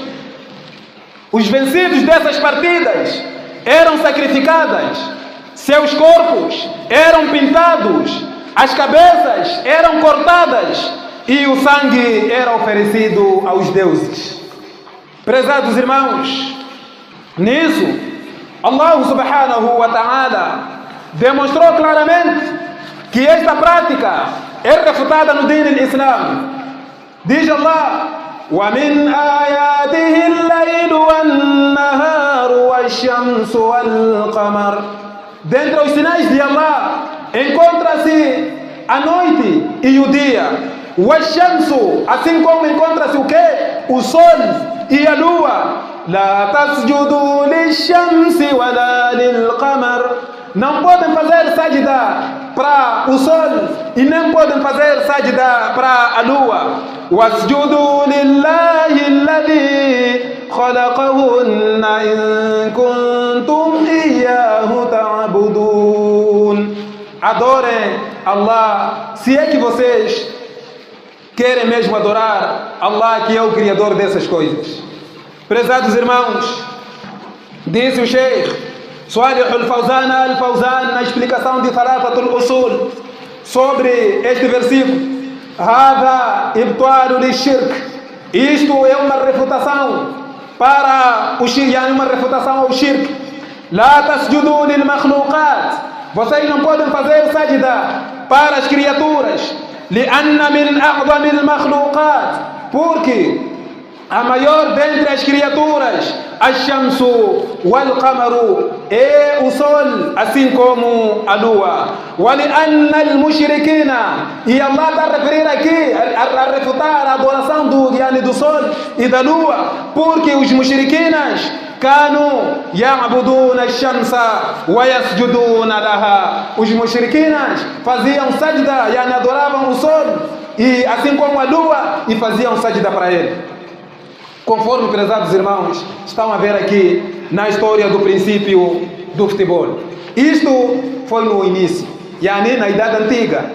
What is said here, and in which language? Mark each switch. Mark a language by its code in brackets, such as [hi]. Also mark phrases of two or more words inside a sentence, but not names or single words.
[pt] Os vencidos dessas partidas eram sacrificadas, seus corpos eram pintados, as cabeças eram cortadas e o sangue era oferecido aos deuses. Prezados irmãos, nisso, [ar] الله سبحانه وتعالى [pt] demonstrou claramente que esta prática é refutada no dino do Islã. [ar] Diz Allah: وَمِنْ آيَاتِهِ اللَّيْلُ وَالنَّهَارُ وَالشَّمْسُ وَالْقَمَرُ. [pt] Dentre os sinais de Allah encontra-se a noite e o dia. Washamsu, assim como encontra-se o quê? O sol e a lua. [ar] لا تسجدوا للشمس ولا للقمر. [pt] Não podem fazer sajda para o sol e nem podem fazer sajda para a lua. [ar] واسجدوا لله الذي خلقهن إن كنتم إياه تعبدون. [pt] Adorem Allah, se é que vocês querem mesmo adorar Allah, que é o Criador dessas coisas. Prezados irmãos, disse o Sheikh Salih al-Fawzan al-Fawzan na explicação de Thalathatul Usul sobre este versículo: [ar] هذا إبطال للشرك. [pt] Isto é uma refutação para o shirk, uma refutação ao shirk. [ar] لا تسجدوا للمخلوقات. [pt] Vocês não podem fazer sajda para as criaturas. [ar] لأن من أعظم المخلوقات, [pt] porque a maior dentre as criaturas, [ar] الشمس والقمر, [pt] é o sol, assim como a lua. [ar] ولأن المشركين, [pt] e Allah está a referir aqui, a refutar a adoração do sol e da lua, porque os mushrikinas [ar] كانوا يعبدون الشمس ويسجدون لها. [pt] Os mushrikinas faziam sajda, adoravam o sol e assim como a lua, e faziam sajda para ele. Conforme, prezados irmãos, estão a ver aqui na história do princípio do futebol. Isto foi no início, na idade antiga.